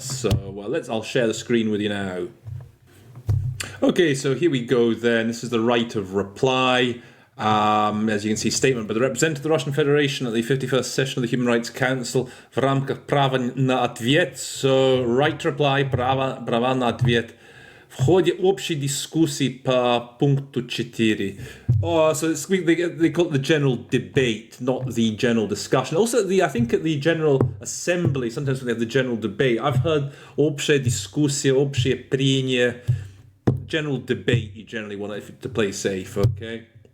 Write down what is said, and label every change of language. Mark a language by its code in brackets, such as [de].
[en] So I'll share the screen with you now. Okay, so here we go. Then this is the right of reply. As you can see, statement by the representative of the Russian Federation at the 51st session of the Human Rights Council [ru] в рамках права на ответ. [en] So, right to reply, [ru] права на ответ. В ходе общей дискуссии по пункту 4. [en] So they call it the general debate, not the general discussion. Also, I think at the General Assembly, sometimes when they have the general debate, I've heard [ru] общая дискуссия, общее прение. [en] General debate, you generally want it to play safe, okay?